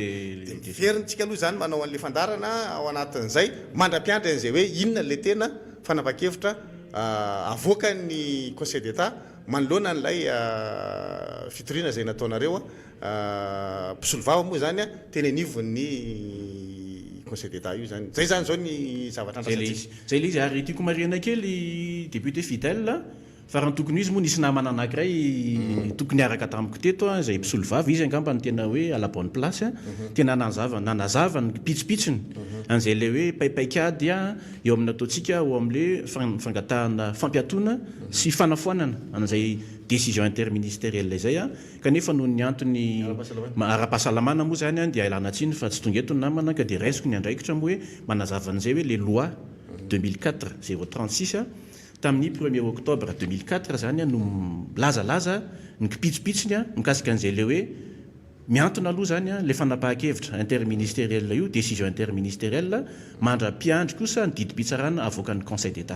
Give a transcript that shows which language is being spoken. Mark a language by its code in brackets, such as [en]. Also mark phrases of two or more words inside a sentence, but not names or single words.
[mg] ferintsika aloha zany manao an'le fandarana ao anatin'izay mandra-piandry an'izay hoe inona le tena fanapa-kevitra avoaka ny [fr] conseil d'état [mg] manoloana n'lay fitoriana zay nataonareo mpisolo vava moa zany teny anivon'ny [fr] conseil d'état [mg] io zany zay zany zao ny zavatra zay le izy ary tiako mariana kely député Fidèle fa raha ny tokony izy moa nisy namana anankiray tokony araka tamiko teto zay mpisolo vava izy angamba ny tena hoe [fr] à la bonne place [mg] tena nanazava ny pitsopitsony an'izay le hoe paipaikady eo amin'ny ataontsika ao amin'le fangatahana fampiatona sy fanafoanana an'izay [fr] décision interministérielle [mg] zay kanefa noho ny antony ara-pahasalamana moa zany dia ilana tsiny fa tsy tonga eto ny namana ka dia raisiko ny andraikitra moa hoe manazava an'izay hoe [fr] les lois 2004 036 [mg] tamin'ny [fr] 1er octobre 2004 [mg] zany no lazalaza ny kipitsopitsony mikasika an'izay le hoe miantona aloha zany le fanapahan-kevitra interministérielle io [fr] décision interministérielle [mg] mandra-piandry kosa ny didim-pitsarana avoakan'ny [fr] conseil d'état